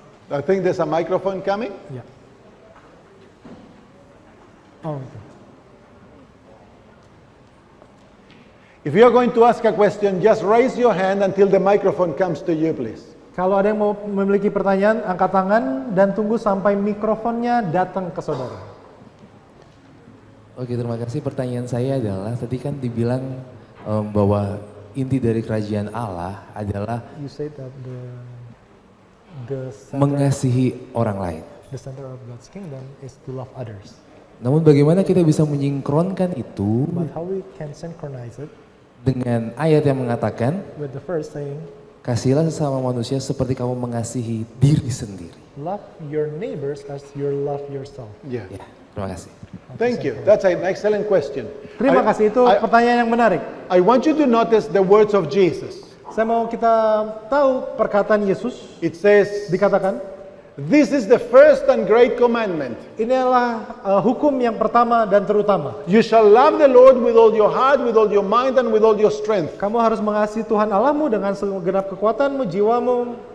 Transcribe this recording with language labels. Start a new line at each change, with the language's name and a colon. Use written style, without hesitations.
English: I think there's a microphone coming.
Indonesian: Ya. Oh, oke.
English: If you are going to ask a question, just raise your hand until the microphone comes to you, please.
Indonesian: Kalau ada yang mau memiliki pertanyaan, angkat tangan dan tunggu sampai mikrofonnya datang ke saudara. Oke, terima kasih. Pertanyaan saya adalah, tadi kan dibilang bahwa inti dari kerajaan Allah adalah
English: You say that the center,
Indonesian: mengasihi orang lain.
English: the center of God's kingdom is to love others.
Indonesian: Namun bagaimana kita bisa menyinkronkan itu
English: But how we can synchronize it
Indonesian: dengan ayat yang mengatakan,
English: with the first saying,
Indonesian: kasihilah sesama manusia seperti kamu mengasihi diri sendiri.
English: love your neighbors as you love yourself. Yeah.
Indonesian: Ya, terima kasih.
English: Thank you. That's an excellent question.
Indonesian: Terima kasih, itu pertanyaan yang menarik.
English: I want you to notice the words of Jesus.
Indonesian: Saya mau kita tahu perkataan Yesus,
English: It says,
Indonesian: dikatakan,
English: this is the first and great commandment.
Indonesian: ini adalah hukum yang pertama dan terutama.
English: You shall love the Lord with all your heart, with all your mind, and with all your strength.
Indonesian: Kamu harus mengasihi Tuhan Allahmu dengan segenap kekuatanmu, jiwamu.